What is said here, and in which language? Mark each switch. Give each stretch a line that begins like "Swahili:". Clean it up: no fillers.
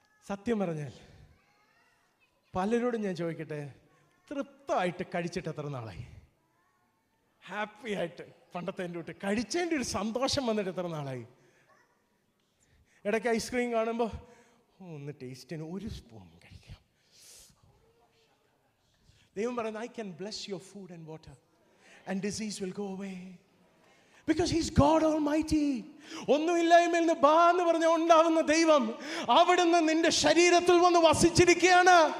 Malayalam: സത്യം പറഞ്ഞാൽ പലരോടും ഞാൻ ചോദിക്കട്ടെ, തൃപ്തമായിട്ട് കഴിച്ചിട്ട് എത്ര നാളായി? ഹാപ്പി ആയിട്ട് പണ്ടത്തെ എൻ്റെ വിട്ട് കഴിച്ചതിൻ്റെ ഒരു സന്തോഷം വന്നിട്ട് എത്ര നാളായി? ഇടയ്ക്ക് ഐസ്ക്രീം കാണുമ്പോൾ ഒന്ന് ടേസ്റ്റിന് ഒരു സ്പൂൺ കഴിക്കാം. ദൈവം പറയുന്നത്,
English: I can bless your food and water and disease will go away. Because he's God Almighty.
Malayalam: ഒന്നുമില്ലായ്മയിൽ നിന്ന് ബാ എന്ന് പറഞ്ഞ ഉണ്ടാവുന്ന ദൈവം അവിടുന്ന് നിന്റെ ശരീരത്തിൽ വന്ന് വസിച്ചിരിക്കുകയാണ്.